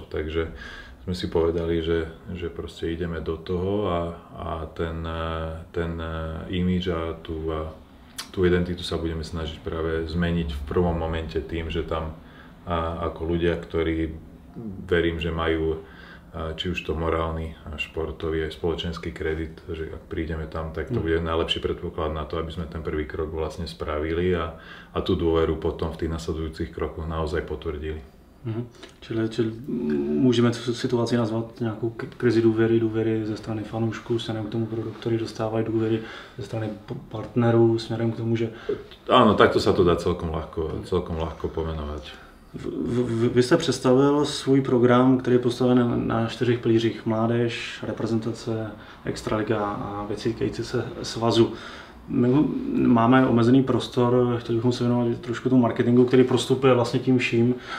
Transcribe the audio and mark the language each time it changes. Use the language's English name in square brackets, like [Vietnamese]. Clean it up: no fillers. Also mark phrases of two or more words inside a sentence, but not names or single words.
[Slovak] Takže sme si povedali, že proste ideme do toho a ten imidž a tú identitu sa budeme snažiť práve zmeniť v prvom momente tým, že tam ako ľudia, ktorí verím, že majú či už to morálny, športový aj spoločenský kredit, že ak prídeme tam, tak to bude najlepší predpoklad na to, aby sme ten prvý krok vlastne spravili a tú dôveru potom v tých nasledujúcich krokoch naozaj potvrdili. [Czech] Čili můžeme tu situaci nazvat nějakou krizi důvěry ze strany fanoušků směrem k tomu produktu, který dostávají důvěry ze strany partnerů směrem k tomu, že... [Slovak] Áno, takto sa to dá celkom ľahko pomenovať. [Czech] Vy jste představil svůj program, který je postaven na 4 pilířích: mládež, reprezentace, extraliga a věci týkající se svazu. My máme omezený prostor, chtěli bychom se věnovat trošku tomu marketingu, který prostupuje vlastně tím vším.